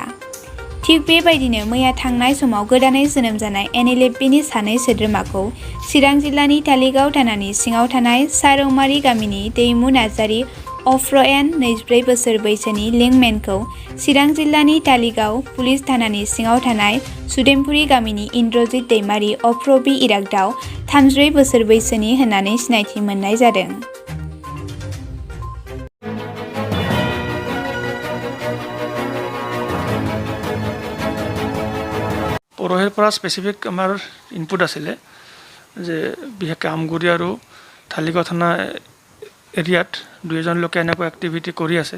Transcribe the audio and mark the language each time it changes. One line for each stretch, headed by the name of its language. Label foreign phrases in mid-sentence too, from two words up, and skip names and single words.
Bodo: थिग बेबायदिनो मैया थांनाय समाव गोदानै जोनोम जानाय NLFBनि सानै सोद्रोमाखौ चिरां जिल्लानि तालिगाव थानानि सिङाव थानाय सारौमारि गामिनि दैमु नार्जारि अफ्र'एन 24 बोसोर बैसोनि लिंकमेनखौ चिरां जिल्लानि तालिगाव पुलिस थानानि सिङाव थानाय सुदेमपुरि गामिनि इन्द्रजित दैमारि अफ्र'बि इरागदाव 34 बोसोर बैसोनि होननानै सिनायथि मोननाय जादों।
Assamese: পৰহিৰ পৰা স্পেচিফিক আমাৰ ইনপুট আছিলে যে বিশেষকৈ আমগুৰি আৰু ঢালিগাঁও থানা এৰিয়াত দুজন লোকে এনেকুৱা এক্টিভিটি কৰি আছে।